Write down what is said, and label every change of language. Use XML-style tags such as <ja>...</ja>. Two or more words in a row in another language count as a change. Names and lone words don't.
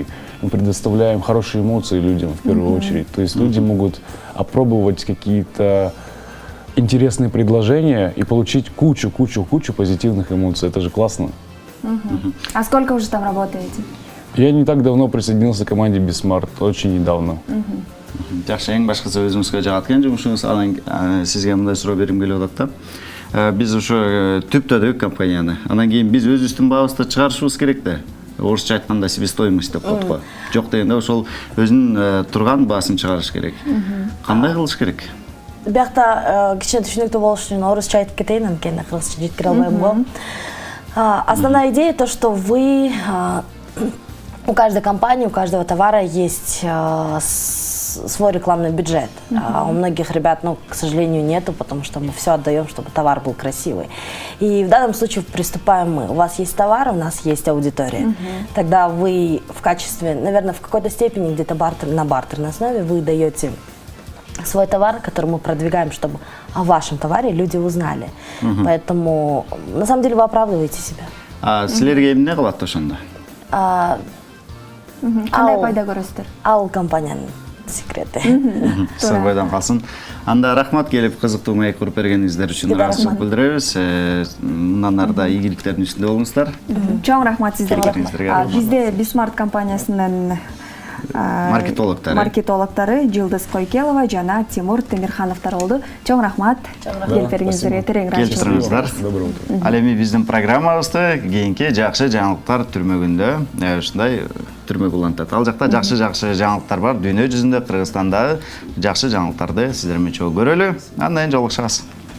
<ru>Мы предоставляем хорошие эмоции людям в первую очередь. То есть люди могут опробовать какие-то интересные предложения и получить кучу позитивных эмоций. Это же классно. А сколько уже там работаете? Я не так давно присоединился к команде Бисмарт, очень недавно.</ru> <ky>Жакшы, эң башкысы өзүңүзгө жагат экен жумушуңуз. Анан сизге мындай суроо бергим келип атат да. Биз ушу түптөдүк компанияны. Анан кийин биз өзүбүздүн баабызды чыгарышыбыз керек да. Орусча айтканда себестоимость деп коет го. Жок дегенде ошол өзүнүн турган баасын чыгарыш керек. Кандай кылыш керек? Биякта кичине түшүнүктүү болуш үчүн орусча айтып кетейин, анткени кыргызча жеткире албайм го.</ky> <ru>Основная идея то, что вы, у каждой компании, у каждого товара есть свой рекламный бюджет. А у многих ребят, ну, к сожалению, нету, потому что мы все отдаем, чтобы товар был красивый. И в данном случае приступаем мы. У вас есть товар, у нас есть аудитория. Тогда вы в качестве, наверное, в какой-то степени где-то на бартерной основе вы даете свой товар, который мы продвигаем, чтобы о вашем товаре люди узнали. Поэтому, на самом деле, вы оправдываете себя.</ru> <ky>Силерге эмне кылат ошондо? Кандай пайда көрөсүздөр? Ал компанияның секреті. Сырбайдан калсын. Анда рахмат келип кызыктуу маек куруп бергениңиздер үчүн ыраазычылык билдиребиз. Мындан ары да ийгиликтердин үстүндө болуңуздар. Чоң рахмат сиздерге. Рахмат. Бизде Бисмарт компаниясынын маркетологдору Жылдыз Койкелова жана Тимур Темирхановдор болду. Чоң рахмат. Келип бергениңиздерге терең ыраазычылык. Келтириңиздер.</ky> <ru>Доброе утро.</ru> <ky>Ал эми биздин программабызды кийинки жакшы жаңылыктар түрмөгүндө ушундай түрмөк улантат. Ал жакта жакшы жаңылыктар бар. Дүйнө жүзүндө, Кыргызстанда жакшы жаңылыктарды сиздер менен чогуу көрөлү. Андан кийин жолугушабыз.</ky>